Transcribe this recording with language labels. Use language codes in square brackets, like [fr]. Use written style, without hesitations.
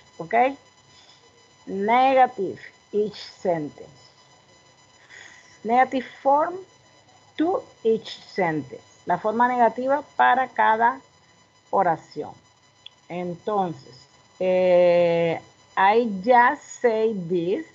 [en] Okay, negative each sentence. Negative form to each sentence. [es] La forma negativa para cada oración. Entonces, [en] I just say this.